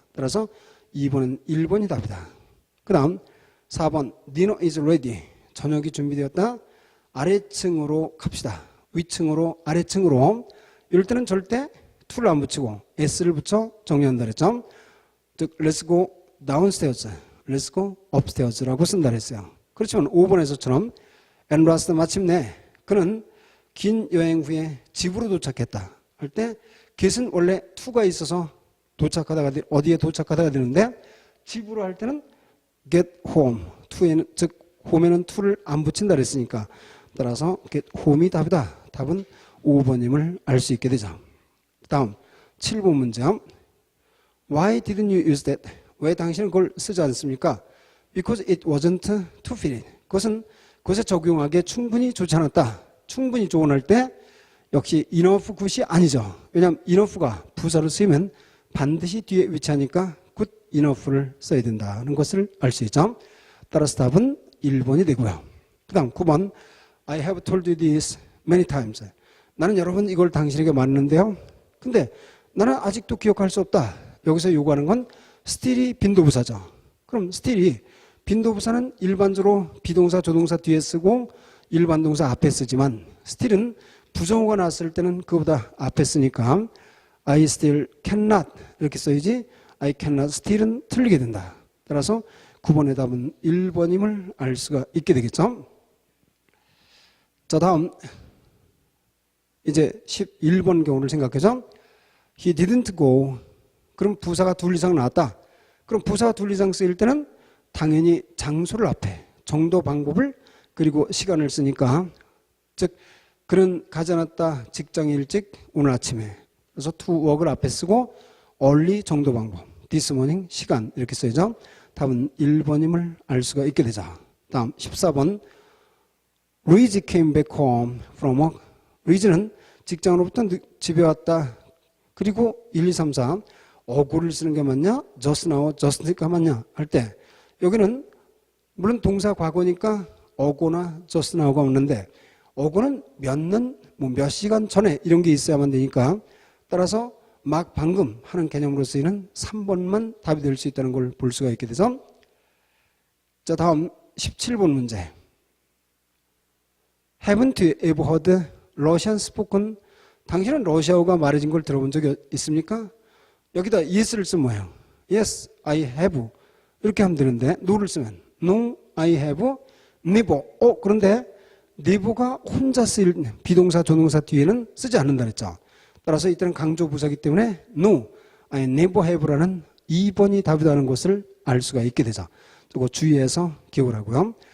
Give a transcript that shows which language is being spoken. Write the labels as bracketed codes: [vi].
[ko] 따라서 2번은 1번이 답이다. 그 다음 4번 [en] dinner is ready. [ko] 저녁이 준비되었다. 아래층으로 갑시다. 위층으로 아래층으로. 이럴 때는 절대 to를 안 붙이고 s를 붙여 정리한다 그랬죠. 즉 [en] let's go downstairs, let's go upstairs [ko] 라고 쓴다 그랬어요. 그렇지만 5번에서처럼 and last 마침내 그는 긴 여행 후에 집으로 도착했다 할 때 get은 원래 to가 있어서 도착하다가 어디에 도착하다가 되는데 집으로 할 때는 get home, to에는 즉 home에는 to를 안 붙인다 그랬으니까 따라서 get home이 답이다. 답은 5번임을 알 수 있게 되죠. 다음 7번 문제요. [en] Why didn't you use that? [ko] 왜 당신은 그걸 쓰지 않습니까? [en] Because it wasn't to fit it. [ko] 그것은 그것에 적용하기에 충분히 좋지 않았다. 충분히 조언할 때 역시 enough good이 아니죠. 왜냐하면 enough가 부사로 쓰이면 반드시 뒤에 위치하니까 good enough를 써야 된다는 것을 알 수 있죠. 따라서 답은 1번이 되고요. 그 다음 9번 [en] I have told you this many times. [ko] 나는 여러 번 이걸 당신에게 말했는데요. 근데 나는 아직도 기억할 수 없다. 여기서 요구하는 건 still이 빈도부사죠. 그럼 still이 빈도부사는 일반적으로 비동사, 조동사 뒤에 쓰고 일반 동사 앞에 쓰지만 still은 부정어가 나왔을 때는 그보다 앞에 쓰니까 [en] I still cannot [ko] 이렇게 써야지 [en] I cannot still [ko] 은 틀리게 된다. 따라서 9번의 답은 1번임을 알 수가 있게 되겠죠. 자, 다음 이제 11번 경우를 생각해서 [en] He didn't go. [ko] 그럼 부사가 둘 이상 나왔다. 그럼 부사가 둘 이상 쓰일 때는 당연히 장소를 앞에 정도, 방법을 그리고 시간을 쓰니까 즉 그는 가지 않았다. 직장에 일찍 오늘 아침에. 그래서 to work을 앞에 쓰고 early 정도, 방법, this morning 시간 이렇게 써야죠. 답은 1번임을 알 수가 있게 되죠. 다음 14번 [en] Luigi came back home from work. [ko] 루이지는 직장으로부터 집에 왔다. 그리고 1, 2, 3, 4 어고를 쓰는 게 맞냐? [en] just now, just now가 [ko] 맞냐? 할 때 여기는 물론 동사 과거니까 어고나 just now가 없는데 어고는 몇 년, 뭐 몇 시간 전에 이런 게 있어야만 되니까 따라서 막 방금 하는 개념으로 쓰이는 3번만 답이 될 수 있다는 걸 볼 수가 있게 돼서 자 다음 17번 문제 [en] Haven't you ever heard Russian spoken? [ko] 당신은 러시아어가 말해진 걸 들어본 적이 있습니까? 여기다 yes를 쓰면 뭐예요? [en] Yes, I have [ko] 이렇게 하면 되는데 [en] no를 쓰면 No, I have never. [ko] 그런데 never가 혼자 쓰일 비동사, 조동사 뒤에는 쓰지 않는다 그랬죠. 따라서 이때는 강조 부사이기 때문에 [en] No, I never have [ko] 라는 2번이 답이라는 것을 알 수가 있게 되죠. 이거 주의해서 기억을 하고요.